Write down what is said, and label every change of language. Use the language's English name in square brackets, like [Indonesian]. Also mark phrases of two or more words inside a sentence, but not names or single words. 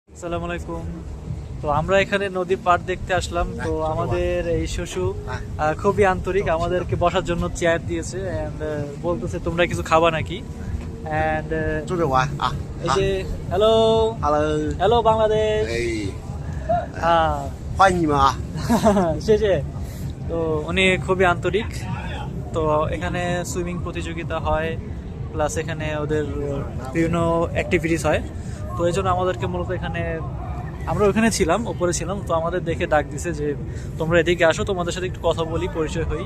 [Bangla] আসসালামু আলাইকুম। তো আমরা এখানে নদী পার দেখতে আসলাম। তো আমাদের এই শশু খুবই আন্তরিক, আমাদেরকে বসার জন্য চেয়ার দিয়েছে এন্ড বলতেছে তোমরা কিছু খাবা নাকি। এন্ড [Chinese] 出去玩啊！ [Bangla] এই যে হ্যালো Hello， হ্যালো বাংলাদেশ। [Chinese] 哎， [Bangla] হ্যাঁ [Chinese] 欢迎你们啊！ [Bangla] শেষে তো উনি খুবই আন্তরিক। তো এখানে সুইমিং প্রতিযোগিতা হয়, প্লাস এখানে ওদের বিভিন্ন অ্যাক্টিভিটিস হয়। তো এই জন্য আমাদেরকে মূলত এখানে, আমরা ওখানে ছিলাম, উপরে ছিলাম, তো আমাদের দেখে ডাক দিছে যে তোমরা এদিকে আসো, তোমাদের সাথে একটু কথা বলি, পরিচয় হই।